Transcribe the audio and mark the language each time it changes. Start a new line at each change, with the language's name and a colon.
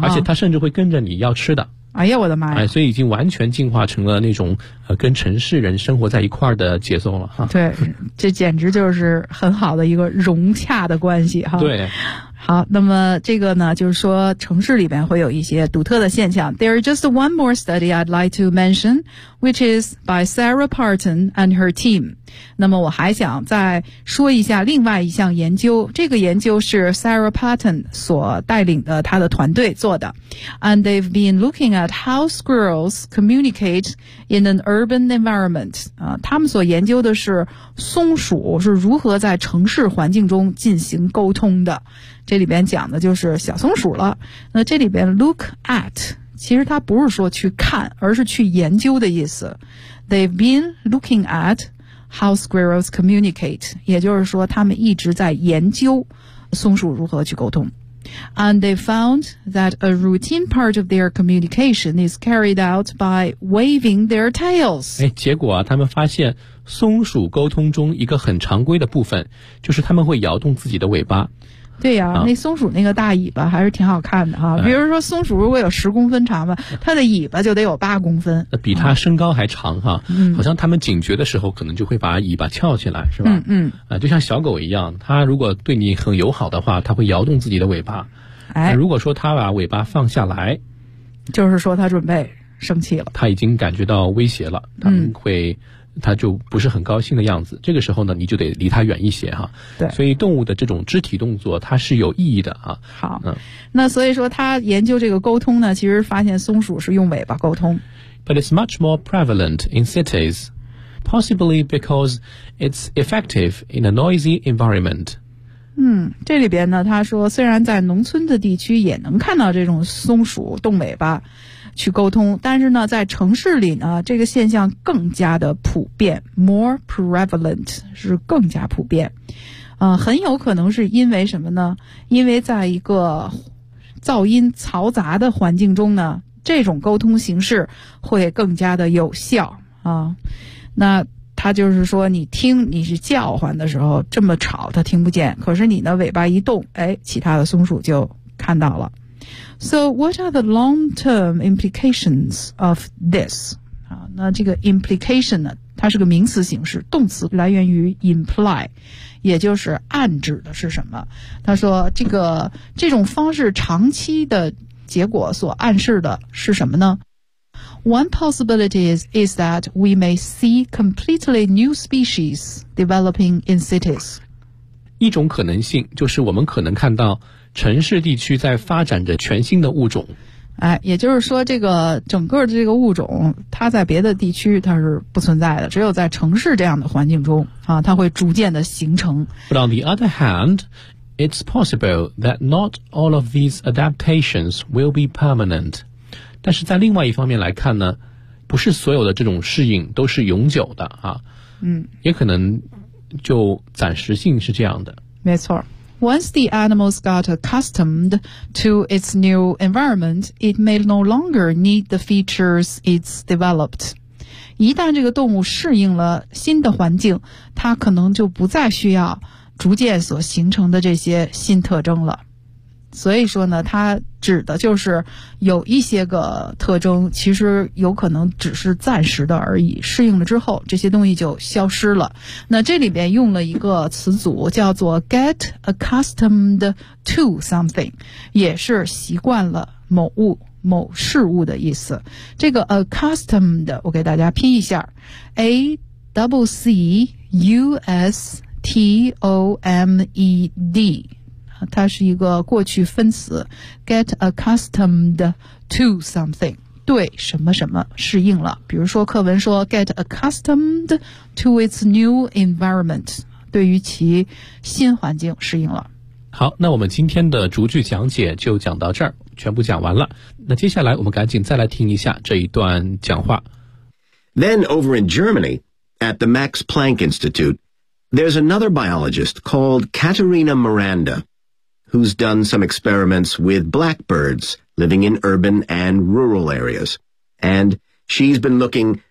Chinese: 而且他甚至会跟着你要吃的。哎呀，我的妈呀！哎，所以已经完全进化成了那种跟城市人生活在一块儿的节奏了哈。对，这简直就是很好的一个融洽的关系哈。对。好，那么这个呢，就是说城市里边会有一些独特的现象。
English: There is just one more study I'd like to mention, which is by Sarah Parton and her team.
Chinese: 那么我还想再说一下另外一项研究，这个研究是 Sarah Parton 所带领的他的团队做的。
English: And they've been looking at how squirrels communicate in an urban environment.
Chinese: 他们所研究的是松鼠是如何在城市环境中进行沟通的。这里边讲的就是小松鼠了。那这里边
English: look at
Chinese: 其实它不是说去看，而是去研究的意思。
English: They've been looking at how squirrels communicate，
Chinese: 也就是说他们一直在研究松鼠如何去沟通。
English: And they found that a routine part of their communication is carried out by waving their tails。
Chinese: 哎，结果啊，他们发现松鼠沟通中一个很常规的部分就是他们会摇动自己的尾巴。对呀、啊，那松鼠那个大尾巴还是挺好看的哈、啊。比如说，松鼠如果有10公分长吧，它的尾巴就得有8公分，那比它身高还长哈、啊嗯。好像它们警觉的时候，可能就会把尾巴翘起来，是吧？嗯嗯。啊，就像小狗一样，它如果对你很友好的话，它会摇动自己的尾巴。哎，如果说它把尾巴放下来，就是说它准备生气了，它已经感觉到威胁了，它们会、嗯。他就不是很高兴的样子，这个时候呢你就得离他远一些哈。对，所以动物的这种肢体动作它是有意义的啊。好、嗯、那所以说他研究这个沟通呢，其实发现松鼠是用尾巴沟通。
English: But it's much more prevalent in cities, possibly because it's effective in a noisy environment.
Chinese: 嗯，这里边呢他说虽然在农村的地区也能看到这种松鼠动尾巴去沟通，但是呢在城市里呢这个现象更加的普遍，
English: more prevalent
Chinese: 是更加普遍。很有可能是因为什么呢？因为在一个噪音嘈杂的环境中呢，这种沟通形式会更加的有效啊。那他就是说你听，你是叫唤的时候这么吵他听不见，可是你的尾巴一动，哎，其他的松鼠就看到了。
English: So what are the long-term implications of this?
Chinese: 那这个 implication 呢，它是个名词形式，动词来源于 imply， 也就是暗指的是什么。他说这种方式长期的结果所暗示的是什么呢？
English: One possibility is that we may see completely new species developing in cities.
Chinese: 一种可能性就是我们可能看到城市地区在发展着全新的物种。哎，也就是说这个整个的这个物种它在别的地区它是不存在的，只有在城市这样的环境中啊，它会逐渐的形成。
English: But on the other hand, it's possible that not all of these adaptations will be permanent.
Chinese: 但是在另外一方面来看呢，不是所有的这种适应都是永久的啊。嗯，也可能就暂时性是这样的。没错，
English: Once the animals got accustomed to its new environment, it may no longer need the features it's developed.
Chinese: 一旦这个动物适应了新的环境，它可能就不再需要逐渐所形成的这些新特征了。所以说呢，它指的就是有一些个特征，其实有可能只是暂时的而已，适应了之后这些东西就消失了。那这里边用了一个词组叫做
English: get accustomed to something，
Chinese: 也是习惯了某物某事物的意思。这个 accustomed 我给大家拼一下， accustomed， 它是一个过去分词，
English: get accustomed to something，
Chinese: 对什么什么适应了。比如说课文说
English: get accustomed to its new environment，
Chinese: 对于其新环境适应了。好，那我们今天的逐句讲解就讲到这儿，全部讲完了。那接下来我们赶紧再来听一下这一段讲话。
English: Then over in Germany at the Max Planck Institute there's another biologist called Katharina MirandaWho's done some experiments with blackbirds living in urban and rural areas. And she's been looking